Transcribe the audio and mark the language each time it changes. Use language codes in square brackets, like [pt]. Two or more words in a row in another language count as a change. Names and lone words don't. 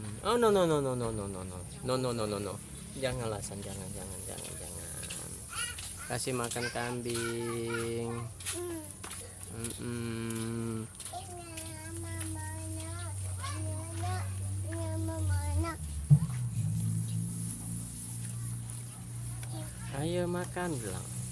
[en] Oh, no no no no no no no no no no no no no. [id] Jangan Lasan, jangan. Kasih makan kambing. Mm-mm. Ayo makan bilang.